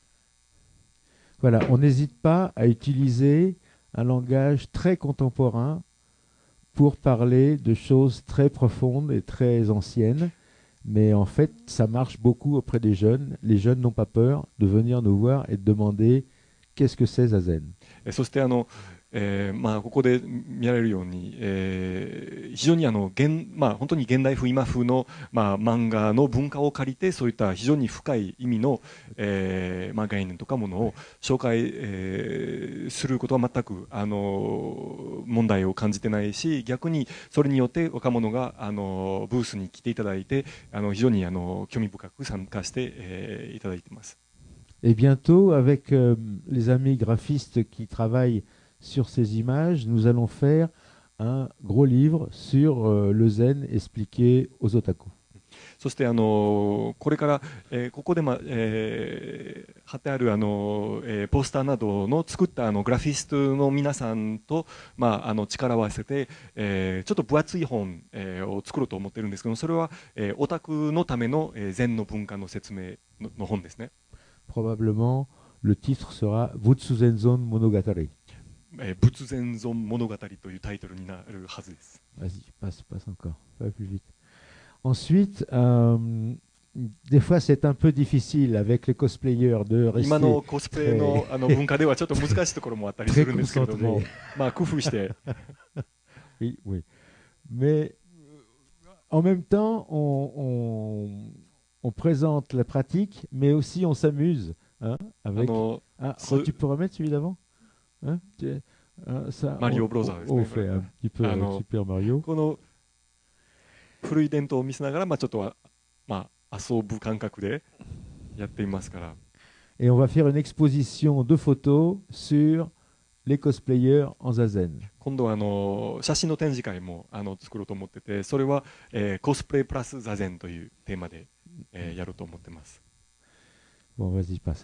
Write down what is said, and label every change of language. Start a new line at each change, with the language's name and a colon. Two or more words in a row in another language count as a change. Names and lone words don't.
French: Voilà, on n'hésite pas à utiliser un langage très contemporain pour parler de choses très profondes et très anciennes. Mais en fait, ça marche beaucoup auprès des jeunes. Les jeunes n'ont pas peur de venir nous voir et de demander qu'est-ce que c'est Zazen.
Japanese: そしてここで見られるように、非常に本当に現代風今風の、漫画の文化を借りてそういった非常に深い意味の、概念とかものを紹介、することは全く問題を感じてないし、逆にそれによって若者がブースに来ていただいて非常に興味深く参加して、いただいています。
French: Et bientôt, avec les amis graphistes qui travaillent sur ces images, nous allons faire un gros livre sur le zen expliqué aux otaku.
Japanese: そしてこれから、ここで、貼ってあるポスターなどの作ったグラフィストの皆さんと、力を合わせて、ちょっと分厚い本、を作ろうと思ってるんですけど、それは、オタクのための、禅の文化の説明の本ですね。
French: Probablement, le titre sera Butsuzenzon Monogatari.
Japanese: 仏禅尊物語というタイトルになるはずです。
French: Vas-y, passe encore, pas plus vite. Ensuite, des fois c'est un peu difficile avec les cosplayers de rester
Japanese: 今のコスプレの文化ではちょっと難しいところもあったりするんですけれども、工夫して。
French: Oui, oui. Mais en même temps, on présente la pratique, mais aussi on s'amuse. Hein, avec... tu peux remettre celui d'avant hein, ça, Mario Bros. On fait un petit peu Super Mario.
Japanese: この古い伝統を見せながら、ちょっと遊ぶ感覚でやっていますから。
French: Et on va faire une exposition de photos sur les cosplayers en zazen.
Japanese: 今度は写真の展示会も作ろうと思ってて、それは、コスプレプラスザゼンというテーマで、やろうと思ってます。
French: Bon, vas-y, passe.